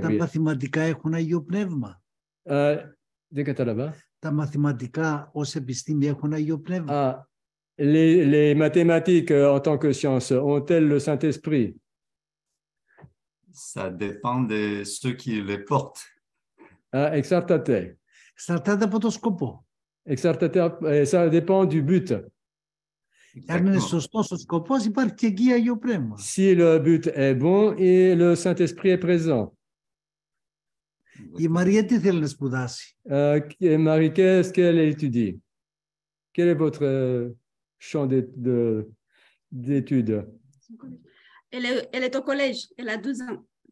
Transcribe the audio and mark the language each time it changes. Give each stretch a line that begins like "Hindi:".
Greek: Τα μαθηματικά έχουν Αγίο Πνεύμα? Δεν κατάλαβα. Τα μαθηματικά ως επιστήμη έχουν Αγίο Πνεύμα?
French: Les mathématiques en tant que science ont-elles le Saint-Esprit? Ça dépend de ceux qui les portent.
Greek: Εξαρτάται. Εξαρτάται από το σκοπό.
French: Ça dépend du but.
Greek: Αν είναι σωστός ο σκοπός, υπάρχει και εκεί Αγίο Πνεύμα.
French: Si le but est bon et le Saint-Esprit est présent.
Greek: Η Μαρία τι θέλει να σπουδάσει?
French: Marie, qu'est-ce qu'elle étudie? Quel est votre champ d'études? Elle est au collège, elle a 12 ans.